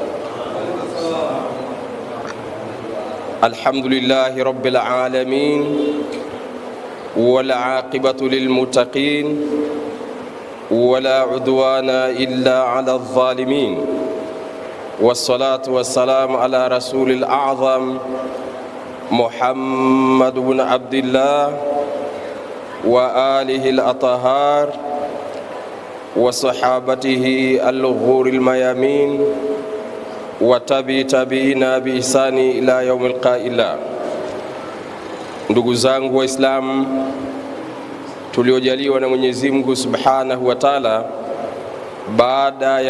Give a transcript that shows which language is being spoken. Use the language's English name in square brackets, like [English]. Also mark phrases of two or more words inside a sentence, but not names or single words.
[Arabic] الحمد لله رب العالمين والعاقبة للمتقين ولا عدوان إلا على الظالمين والصلاة والسلام على الرسول الأعظم محمد بن عبد الله وآله الأطهار وصحابته الغر الميامين وتابعين بإحسان إلى يوم القيامة. [Swahili] Ndugu zangu Waislamu tuliojaliwa na Mwenyezi Mungu [Arabic] سبحانه وتعالى, [Swahili] baada ya